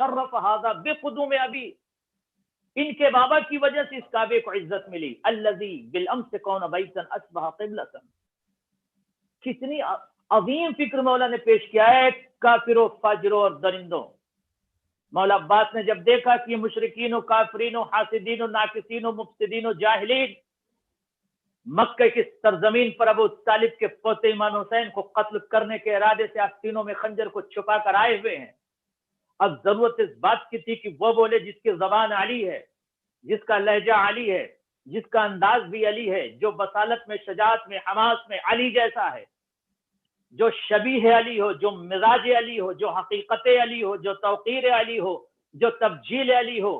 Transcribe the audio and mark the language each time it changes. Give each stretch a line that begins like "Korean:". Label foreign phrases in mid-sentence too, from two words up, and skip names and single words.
Arabic: شرف ھذا بقدوم ابی،
Urdu: ان کے بابا کی وجہ سے اس کعبے کو عزت ملی۔
Arabic: الذی بالامس کون بیتا اصبح قبلۃ۔
Urdu: کتنی عظیم فکر مولا نے پیش کیا ہے کافروں، فاجروں اور درندوں۔ مولا عباس نے جب دیکھا کہ یہ مشرکین و کافرین و حاسدین و ناقصین و مفسدین و جاہلین مکہ کی سرزمین پر ابو طالب کے پوتے امام حسین کو قتل کرنے کے ارادے سے آستینوں میں خنجر کو چھپا کر آئے ہوئے ہیں، اب ضرورت اس بات کی تھی کہ وہ بولے جس کی زبان علی ہے، جس کا لہجہ علی ہے، جس کا انداز بھی علی ہے، جو بصالت میں، شجاعت میں، حماس میں علی جیسا ہے، جو شبیہ علی ہو، جو مزاج علی ہو، جو حقیقت علی ہو، جو توقیر علی ہو، جو تبجیل علی ہو۔